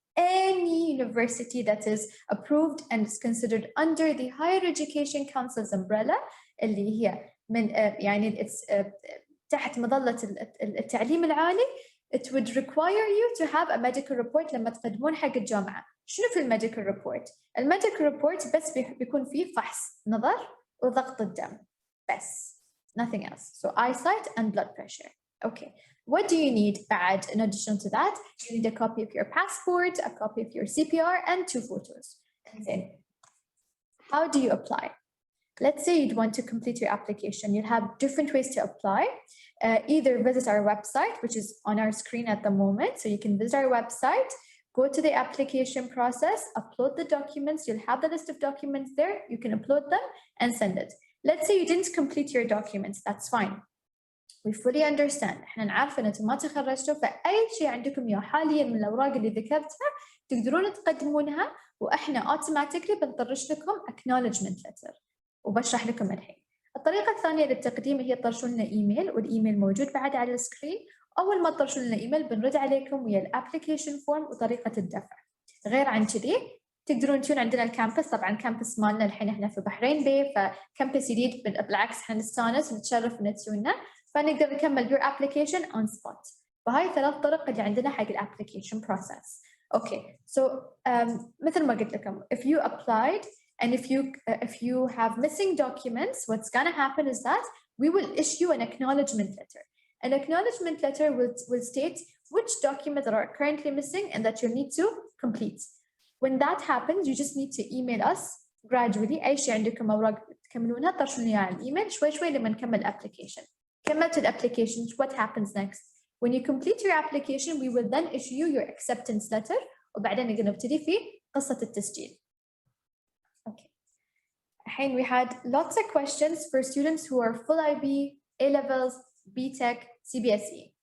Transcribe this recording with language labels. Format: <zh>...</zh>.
<en>any university that is approved and is considered under the Higher Education Council's umbrella</en> <ar>اللي هي من يعني</ar> <en>it's</en> <ar>تحت مظلة التعليم العالي.</ar> <en>It would require you to have a medical report</en> <ar>لما تقدمون حق الجامعة. شنو في الميديكال ريبورت؟ الميديكال ريبورت بس بيكون فيه فحص نظر وضغط الدم بس.</ar> <en>Nothing else. So eyesight and blood pressure. Okay. What do you need بعد in addition to that? You need a copy of your passport, a copy of your CPR, and 2 photos. And then, how do you apply? Let's say you'd want to complete your application. You'll have different ways to apply. Either visit our website, which is on our screen at the moment. So you can visit our website, go to the application process, upload the documents. You'll have the list of documents there. You can upload them and send it. Let's say you didn't complete your documents. That's fine. We fully understand.</en> <ar>احنا نعرف ان انتم ما تخرجتوا فاي شيء عندكم اياه حاليا من الاوراق اللي ذكرتها تقدرون تقدمونها واحنا automatically بنطرش لكم acknowledgement letter وبشرح لكم الحين. الطريقة الثانية للتقديم هي تطرشون لنا ايميل والايميل موجود بعد على السكرين. اول ما تطرشون لنا ايميل بنرد عليكم ويا الابلكيشن فورم وطريقة الدفع. غير عن كذي تقدرون تجون عندنا الكامبس. طبعا الكامبس مالنا الحين احنا في بحرين بي فكامبس جديد بالعكس احنا نستانس ونتشرف ان تجونا فنقدر نكمل</ar> <en>your application on spot.</en> <ar>فهاي 3 طرق اللي عندنا حق الابلكيشن process.</ar> <en>Okay, so</en> <ar>مثل ما قلت لكم</ar> <en>if you applied and if you have missing documents, what's gonna happen is that we will issue an acknowledgement letter. An acknowledgement letter will state which documents are currently missing and that you need to complete. When that happens, you just need to email us gradually.</en> <ar>أي شيء عندكم أوراق تكملونها طرشون لي على الإيميل شوي شوي لما نكمل application. كملت الapplication,</ar> <en>what happens next? When you complete your application, we will then issue you your acceptance letter</en> <ar>وبعدين نقدر نبتدي في قصة التسجيل.</ar> <en>Okay. الحين we had lots of questions for students who are full IB, A-levels, BTech, CBSE.</en>